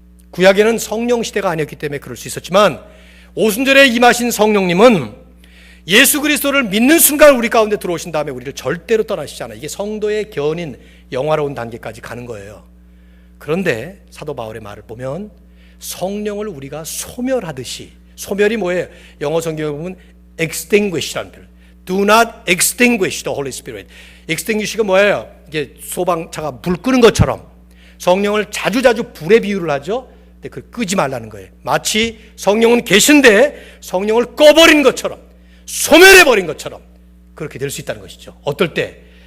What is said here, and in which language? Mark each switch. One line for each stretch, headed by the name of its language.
Korean: 구약에는 성령 시대가 아니었기 때문에 그럴 수 있었지만 오순절에 임하신 성령님은 예수 그리스도를 믿는 순간 우리 가운데 들어오신 다음에 우리를 절대로 떠나시지 않아요. 이게 성도의 견인, 영화로운 단계까지 가는 거예요. 그런데 사도 바울의 말을 보면 성령을 우리가 소멸하듯이, 소멸이 뭐예요? 영어 성경에 보면 extinguish라는 표현,
English: do not extinguish the Holy Spirit.
Korean: extinguish가 뭐예요? 이게 소방차가 불 끄는 것처럼 성령을 자주자주 불에 비유를 하죠. 근데 그걸 끄지 말라는 거예요. 마치 성령은 계신데 성령을 꺼버린 것처럼, 소멸해버린 것처럼 그렇게 될 수 있다는 것이죠. 어떨 때?